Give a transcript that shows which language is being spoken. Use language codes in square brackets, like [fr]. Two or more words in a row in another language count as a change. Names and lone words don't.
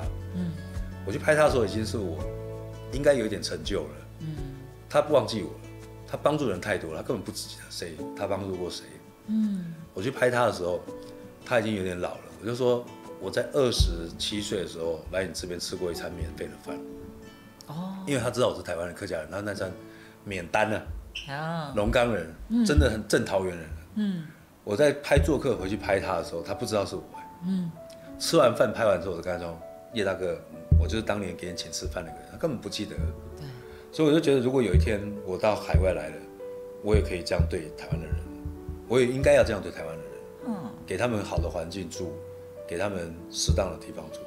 [zh] 我去拍他的時候，已經是我應該有一點成就了。他不忘記我了，他幫助人太多了，他根本不記得誰他幫助過誰。我去拍他的時候，他已經有點老了，我就說我在27歲的時候來你這邊吃過一餐免費的飯。因為他知道我是台灣的客家人，他那餐免單了。龍岡人，真的很正桃園人。我在拍做客回去拍他的時候，他不知道是我。吃完飯拍完之後，我就跟他說：“葉大哥，我就是當年給你請吃飯那個人。” 他根本不記得。所以我就覺得，如果有一天我到海外來了，我也可以這樣對台灣的人，我也應該要這樣對台灣的人，給他們好的環境住，給他們適當的地方住。